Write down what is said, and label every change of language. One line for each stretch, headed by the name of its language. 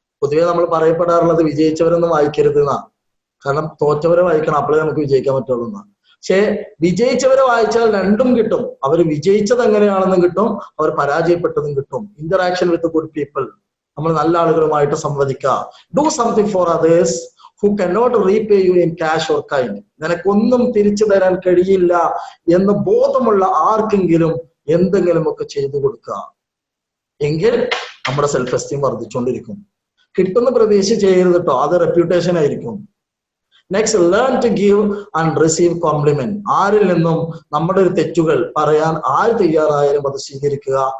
Malayalam: പൊതുവെ നമ്മൾ പറയപ്പെടാറുള്ളത് വിജയിച്ചവരൊന്നും വായിക്കരുത് എന്നാ. കാരണം തോറ്റവരെ വായിക്കണം, അപ്പോഴേ നമുക്ക് വിജയിക്കാൻ പറ്റുള്ളൂ എന്നാ. പക്ഷെ വിജയിച്ചവരെ വായിച്ചാൽ രണ്ടും കിട്ടും. അവർ വിജയിച്ചത് എങ്ങനെയാണെന്നും കിട്ടും, അവർ പരാജയപ്പെട്ടതും കിട്ടും.
English: interaction with good people,
Malayalam: നമ്മൾ നല്ല ആളുകളുമായിട്ട് സംവദിക്കുക.
English: Do something for others who cannot repay you in cash or kind.
Malayalam: നിനക്കൊന്നും തിരിച്ചു തരാൻ കഴിയില്ല എന്ന് ബോധമുള്ള ആർക്കെങ്കിലും എന്തെങ്കിലും ഒക്കെ ചെയ്തു കൊടുക്കുക. എങ്കിൽ നമ്മുടെ സെൽഫ് എസ്റ്റീം വർദ്ധിച്ചുകൊണ്ടിരിക്കും. കിട്ടുന്ന പ്രതീക്ഷ ചെയ്യരുത് കേട്ടോ, അത് റെപ്യൂട്ടേഷൻ ആയിരിക്കും.
English: Next, learn to give and receive compliment.
Malayalam: ആരിൽ നിന്നും നമ്മുടെ ഒരു തെറ്റുകൾ പറയാൻ ആര് തയ്യാറായാലും അത് സ്വീകരിക്കുക.